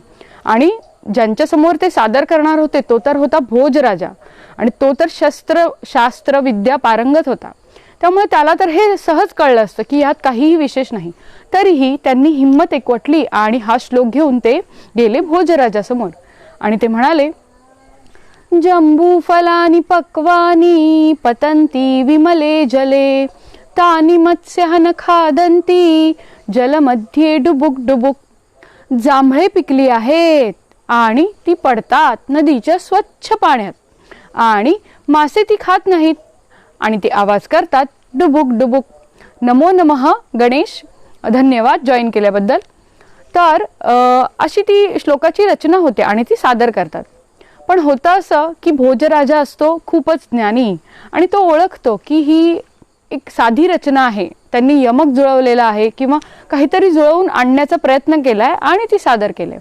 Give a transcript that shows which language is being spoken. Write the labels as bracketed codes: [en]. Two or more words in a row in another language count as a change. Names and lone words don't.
[mr] आणि ज्यांच्यासमोर ते सादर करणार होते तो तर होता भोजराजा, आणि तो तर शास्त्र विद्या पारंगत होता. त्यामुळे त्याला तर हे सहज कळलं असतं की ह्यात काहीही विशेष नाही. तरीही त्यांनी हिंमत एकवटली आणि हा श्लोक घेऊन ते गेले भोजराजासमोर आणि ते म्हणाले, [sa] जंबूफलानि पक्वानि पतन्ति विमले जले, तानि मत्स्यः न खादन्ति जलमध्ये डुबुक डुबुक. [mr] जांभळे पिकली आहेत आणि ती पडतात नदीच्या स्वच्छ पाण्यात, आणि मासे ती खात नाहीत आणि ते आवाज करतात डुबुक डुबुक. [sa] नमो नमः [mr] गणेश, धन्यवाद जॉईन केल्याबद्दल. तर अशी ती श्लोकाची रचना होते आणि ती सादर करतात. पण होतं असं की भोजराजा असतो खूपच ज्ञानी, आणि तो ओळखतो की ही एक साधी रचना आहे, त्यांनी यमक जुळवलेला आहे किंवा काहीतरी जुळवून आणण्याचा प्रयत्न केलाय आणि ती सादर केले.